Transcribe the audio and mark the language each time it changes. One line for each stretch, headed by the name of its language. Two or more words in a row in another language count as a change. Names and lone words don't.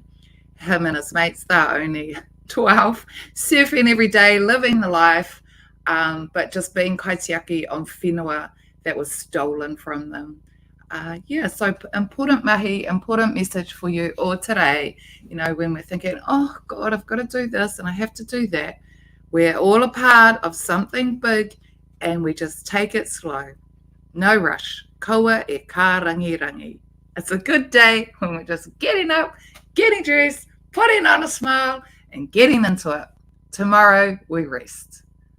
English: Him and his mates, they're only 12, surfing every day, living the life, but just being kaitiaki on whenua that was stolen from them. So important mahi, important message for you all today. When we're thinking, oh God, I've got to do this and I have to do that. We're all a part of something big, and we just take it slow. No rush.
Māori: Kaua e ka rangi rangi.
English: It's a good day when we're just getting up, getting dressed, putting on a smile, and getting into it. Tomorrow we rest.